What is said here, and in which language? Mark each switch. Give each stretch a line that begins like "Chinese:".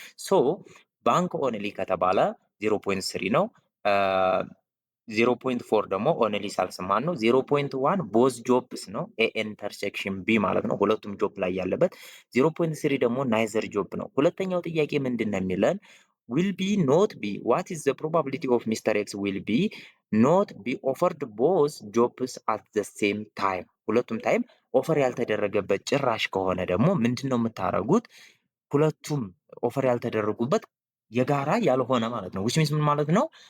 Amharic: ሶ ባንክ ኦንሊ ከተባለ 0.3 ነው። 0.4 ደግሞ ኦንሊ ሳልስማን ነው። 0.1 ቦዝ ጆብስ ነው። ኤ ኢንተርሴክሽን ቢ ማለት ነው። ሁለቱም ጆብ ላይ ያለበት። 0.3 ደግሞ ናይዘር ጆብ ነው። ሁለተኛው ጥያቄ ምንድን ነው የሚለን?
English: will be not be what is the probability of Mr. X will be not be offered both jobs at the same time
Amharic: ሁለቱም ታይም ኦፈር ያልተደረገበት ጭራሽ ከሆነ ደግሞ ምንድን ነው የምታደርጉት? ሁለቱም ኦፈር ያልተደረጉበት የጋራ ያልሆነ ማለት ነው።
English: which means
Amharic: ምን ማለት ነው?